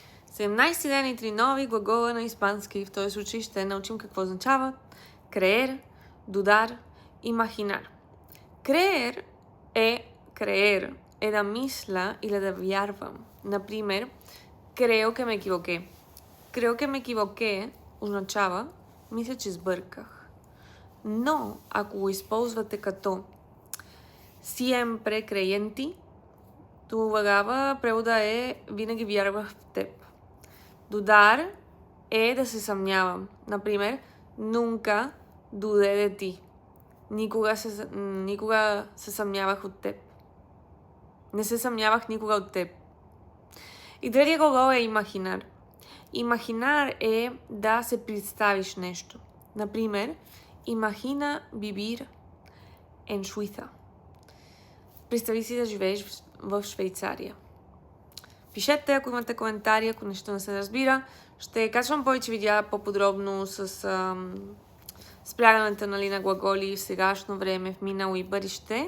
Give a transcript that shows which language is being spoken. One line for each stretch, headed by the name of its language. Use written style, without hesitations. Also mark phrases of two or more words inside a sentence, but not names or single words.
Bulgarian: 17 ден и 3 нови глагола на испански. В този случай ще научим какво означава
Spanish: creer, dudar, imaginar.
Bulgarian: Creer е да мисля или да вярвам. Например,
Spanish: creo que me equivoqué. Creo que me equivoqué
Bulgarian: означава мисля, че сбърках. Но ако го използвате като
Spanish: siempre creyenti,
Bulgarian: тогава превода е винаги вярвах в теб. Dudar е да се съмнявам. Например,
Spanish: nunca dudé de ti.
Bulgarian: Никога се съмнявах от теб. Не се съмнявах никога от теб. И третия глагол е imaginar. Imaginar е да се представиш нещо. Например,
Spanish: imagina vivir en Suiza.
Bulgarian: Представи си да живееш в Швейцария. Пишете, ако имате коментари, ако нещо не се разбира. Ще качвам повече видеа по-подробно с спрягането на глаголи в сегашно време, в минало и бъдеще.